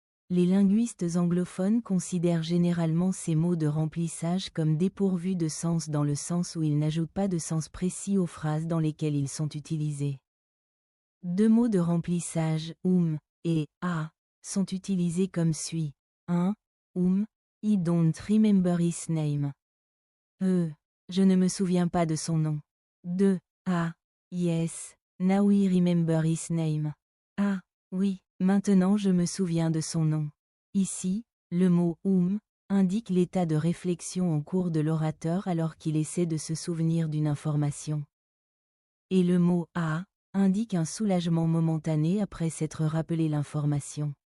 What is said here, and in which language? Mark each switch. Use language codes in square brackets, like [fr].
[fr] Les linguistes anglophones considèrent généralement ces mots de remplissage comme dépourvus de sens dans le sens où ils n'ajoutent pas de sens précis aux phrases dans lesquelles ils sont utilisés. Deux mots de remplissage, et a, sont utilisés comme suit. 1. [en] I don't remember his name. [fr] Je ne me souviens pas de son nom. 2. [en] Yes, now I remember his name. [fr] Oui, maintenant je me souviens de son nom. Ici, le mot indique l'état de réflexion en cours de l'orateur alors qu'il essaie de se souvenir d'une information. Et le mot indique un soulagement momentané après s'être rappelé l'information.